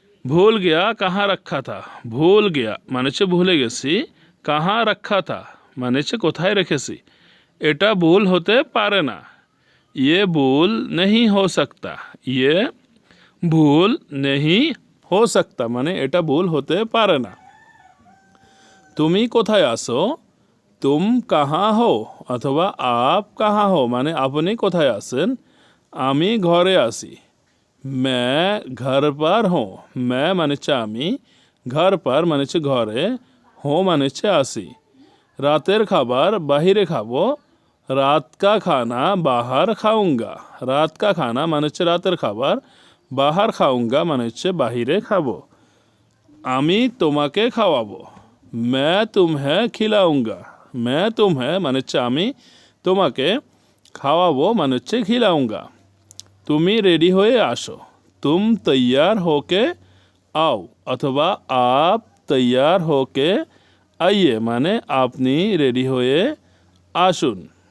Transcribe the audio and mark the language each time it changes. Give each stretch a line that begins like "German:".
Hindi: ভুল গিয়া কাহা রাখা থা। ভুল গিয়া
Bangla: মানে হচ্ছে ভুলে গেছি।
Hindi: কাহা রাখা থা
Bangla: মানে হচ্ছে কোথায় রেখেছি। এটা ভুল হতে পারে না।
Hindi: ये भूल नहीं हो सकता। ये ভুল नहीं हो सकता
Bangla: মানে এটা ভুল হতে পারে না। তুমি কোথায় আছো?
Hindi: तुम कहाँ हो অথবা आप कहाँ हो
Bangla: মানে আপনি কোথায় আছেন। আমি ঘরে আছি।
Hindi: मैं घर पर हूँ।
Bangla: मैं মানে হচ্ছে আমি,
Hindi: घर पर
Bangla: মানে হচ্ছে ঘরে, হো মানে হচ্ছে আসি। রাতের খাবার বাহিরে খাবো।
Hindi: রাত का खाना बाहर खाऊंगा। রাত का खाना
Bangla: মানে হচ্ছে রাতের খাবার,
Hindi: বাহার খাউঙ্গা
Bangla: মানে হচ্ছে বাহিরে খাবো। আমি তোমাকে খাওয়াবো।
Hindi: मैं तुम्हें खिलाऊंगा। मैं तुम्हें
Bangla: মানে হচ্ছে আমি, তোমাকে খাওয়াবো মানে হচ্ছে খিলাউঙ্গা। তুমি রেডি হয়ে আসো।
Hindi: तुम तैयार होके आओ অথবা आप तैयार होके आइए
Bangla: মানে আপনি রেডি হয়ে আসুন।